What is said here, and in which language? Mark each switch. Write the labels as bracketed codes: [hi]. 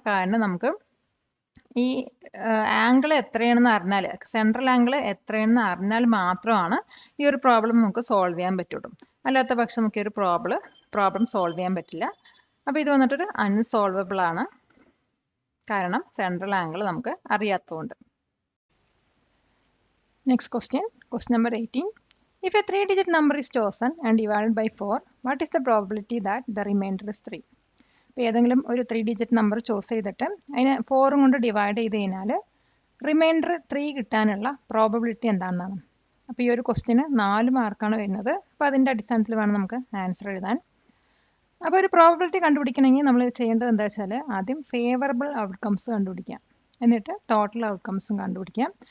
[ml] കാരണം നമുക്ക് ഈ ആംഗിൾ എത്രയാണെന്ന് അറിഞ്ഞാൽ, സെൻട്രൽ ആംഗിൾ എത്രയാണെന്ന് അറിഞ്ഞാൽ മാത്രമാണ് ഈ ഒരു പ്രോബ്ലം നമുക്ക് സോൾവ് ചെയ്യാൻ പറ്റുള്ളൂ. അല്ലാത്ത പക്ഷം നമുക്ക് ഈ ഒരു പ്രോബ്ലം സോൾവ് ചെയ്യാൻ പറ്റില്ല. അപ്പോൾ ഇത് വന്നിട്ടൊരു അൺസോൾവബിൾ ആണ്, കാരണം സെൻട്രൽ ആംഗിൾ നമുക്ക് അറിയാത്തതുകൊണ്ട്. [en] Next question number 18. If a 3-digit number is chosen and divided by 4, what is the probability that the remainder is 3? [ml] അപ്പോൾ ഏതെങ്കിലും ഒരു 3-digit നമ്പർ ചൂസ് ചെയ്തിട്ട് അതിനെ 4 കൊണ്ട് ഡിവൈഡ് ചെയ്ത് കഴിഞ്ഞാൽ റിമൈൻഡർ 3 കിട്ടാനുള്ള പ്രോബബിലിറ്റി എന്താണെന്നാണ്. അപ്പോൾ ഈ ഒരു ക്വസ്റ്റ്യന് 4 മാർക്കാണ് വരുന്നത്. അപ്പോൾ അതിൻ്റെ അടിസ്ഥാനത്തിൽ വേണം നമുക്ക് ആൻസർ എഴുതാൻ. അപ്പോൾ ഒരു പ്രോബബിലിറ്റി കണ്ടുപിടിക്കണമെങ്കിൽ നമ്മൾ ചെയ്യേണ്ടത് എന്താ വെച്ചാൽ ആദ്യം ഫേവറബിൾ ഔട്ട്കംസ് കണ്ടുപിടിക്കാം, എന്നിട്ട് ടോട്ടൽ ഔട്ട്കംസും കണ്ടുപിടിക്കാം.